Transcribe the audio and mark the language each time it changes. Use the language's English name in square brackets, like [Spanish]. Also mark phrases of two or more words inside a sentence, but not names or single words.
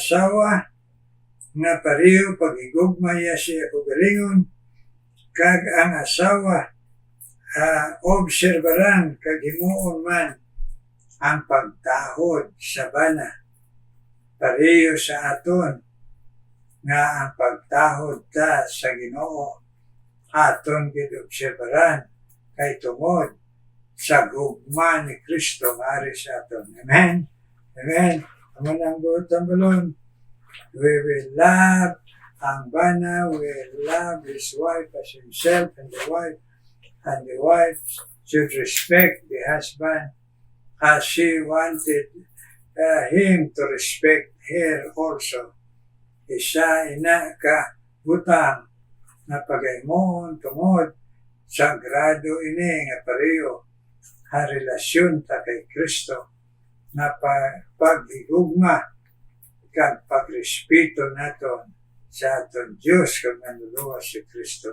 [Hiligaynon] asawa nga pareho pagigugma ya siya kugalingon kag ang asawa obserbaran kag himuon man ang pagtahod sa bana pareho sa aton nga ang pagtahod ta sa Ginoo aton gid obserbaran kay tungod sa gugma ni Kristo nga ari sa aton. Amen. Amen. Amo nang butang balon. [English] We will love [Hiligaynon] ang bana, [English] we will love his wife as himself, and the wife should respect the husband as she wanted him to respect her also. [Hiligaynon] Isa ina ka butang na pagaymon tungod sa grado ini nga pareho ha relasyon ta kay Kristo na paghigugma kag pagrespeto naton sa aton Diyos kung manluluwas si Kristo.